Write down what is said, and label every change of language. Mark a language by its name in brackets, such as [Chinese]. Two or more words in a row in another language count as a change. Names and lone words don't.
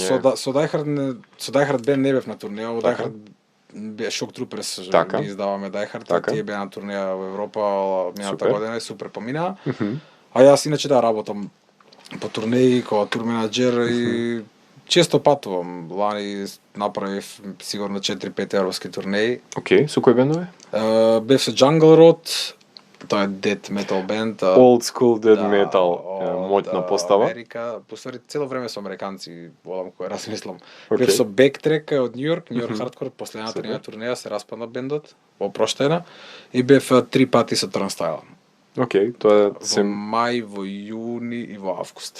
[Macedonian] Со Die Hard бенд не бев на турнеја, од Die Hard Shock Troopers ги издаваме Die Hard, тие беа на турнеја во Европа минатата година и супер поминаа. А јас иначе работам по турнеи како тур менаџер и често патувам. Лани направив сигурно 4-5 европски турнеи. Океј, со кои бендови? Бев со Jungle Road, тоа е [English] death metal [Macedonian] бенд. [English] Old school death metal, [Macedonian] моќна постава. Америка, поствари цело време со американци, волам кој размислам. Бев со Backtrack од Нью Йорк Hardcore, последната ни турнеја се распадна бендот, опроштена, и бев 3 пати со Turnstile. Океј, тоа се во мај, во јуни и во август.